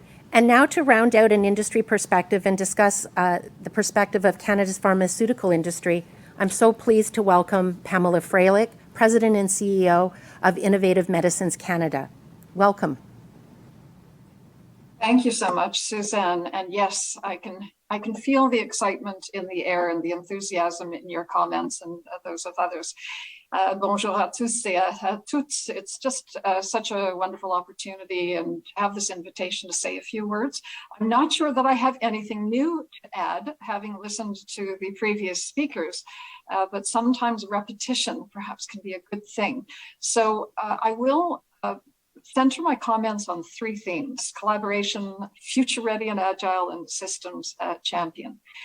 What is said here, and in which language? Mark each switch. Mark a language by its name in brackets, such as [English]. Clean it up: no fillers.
[English] And now to round out an industry perspective and discuss the perspective of Canada's pharmaceutical industry, I'm so pleased to welcome Pamela Frelich, President and CEO of Innovative Medicines Canada. Welcome. Thank you so much, Suzanne. And yes, I can feel the excitement in the air and the enthusiasm in your comments and those of others. [French] Bonjour à tous et à toutes. [English] It's just such a wonderful opportunity and to have this invitation to say a few words. I'm not sure that I have anything new to add, having listened to the previous speakers, but sometimes repetition perhaps can be a good thing. So I will center my comments on 3 themes: collaboration, future-ready and agile, and systems champion.